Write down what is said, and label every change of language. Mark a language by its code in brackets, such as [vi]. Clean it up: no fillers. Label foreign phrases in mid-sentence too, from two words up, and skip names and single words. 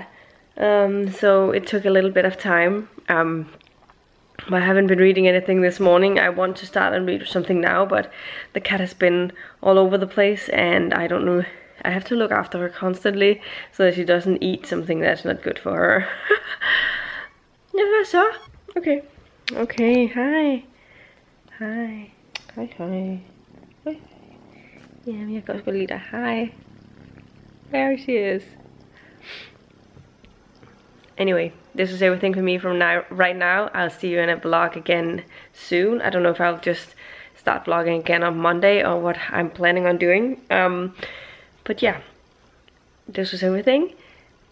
[en] So it took a little bit of time. I haven't been reading anything this morning. I want to start and read something now, but the cat has been all over the place, and I don't know. I have to look after her constantly so that she doesn't eat something that's not good for her. So, okay. Okay, hi. Hi. Hi, hi. Hi. [da] Ja, men jeg kan også godt lide dig. [en] Hi. There she is. Anyway, this is everything for me from right now. I'll see you in a vlog again soon. I don't know if I'll just start vlogging again on Monday or what I'm planning on doing. But yeah, this was everything.